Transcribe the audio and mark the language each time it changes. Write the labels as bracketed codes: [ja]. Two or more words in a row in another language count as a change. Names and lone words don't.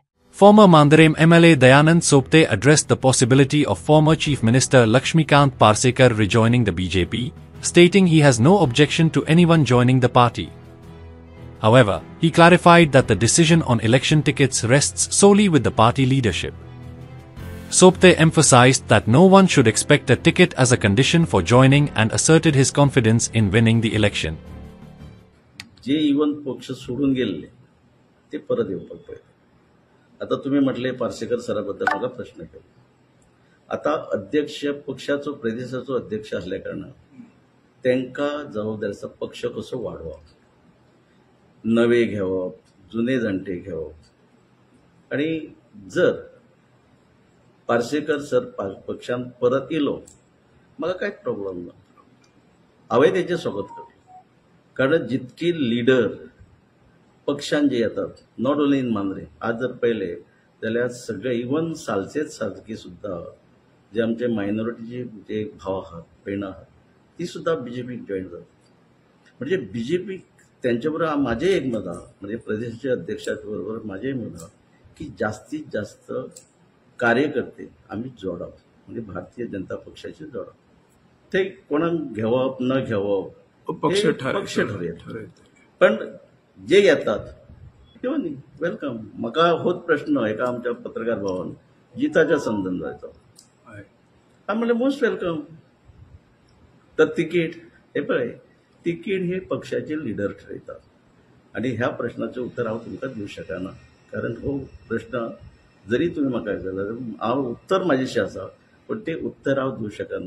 [en] Former Mandarem MLA Dayanand Sopte addressed the possibility of former Chief Minister Lakshmikant Parsekar rejoining the BJP, stating he has no objection to anyone joining the party. However, he clarified that the decision on election tickets rests solely with the party leadership. Sopte emphasized that no one should expect a ticket as a condition for joining and asserted his confidence in winning the election. [mr] जे इवन पक्ष सोडून गेलेले ते परत येऊ पाहिजे. आता तुम्ही म्हटले पार्सेकर सराबद्दल मला प्रश्न केला. [kok] आता अध्यक्ष पक्षाचो प्रदेशाचो अध्यक्ष असल्या कारणान त्यांका जबाबदारीचा पक्ष कसो वाढवप, नवे घेवप, जुने जाणटे घेवप. आणि जर पार्सेकर सर पक्षान परत येलो म्हाका कांयच प्रॉब्लेम ना, हांवें तेजें स्वागत करता. कारण जितकी लीडर पक्षान जे येतात, [en] not only in [kok] मांद्रे, आज जर पहिले जाल्यार सगळे इवन सालसेत सारकी सुद्धा जे आमचे मायनॉरिटीचे जे भाव आहात, भयण आहात, ती सुद्धा बीजेपीक जॉईन जातात. [mr] म्हणजे बीजेपी त्यांच्या बरोबर माझे एक मत आहे, म्हणजे प्रदेशाच्या अध्यक्षाच्या बरोबर माझे मत आहे की जास्तीत जास्त कार्यकर्ते आम्ही जोडाव, म्हणजे भारतीय जनता पक्षाचे जोडाव. [kok] ते कोणाक घेवप न घेवप पक्ष ठरवेल. [mr] पण जे येतात तेव्हा नाही वेलकम. [kok] म्हाका होच प्रश्न एका आमच्या पत्रकार भावान जिताच्या संदर्भाचो, हांव म्हणलें [en] most welcome. [kok] तर तिकीट हे पळय, तिकीट हे पक्षाचे लिडर ठरयतात. आणि ह्या प्रश्नाचें उत्तर हांव तुमकां दिवंक शकना, कारण हो प्रश्न जरी तुम्ही म्हाका विचारला हांव उत्तर म्हाजेशें आसा, पण ते उत्तर हांव दिवंक शकना.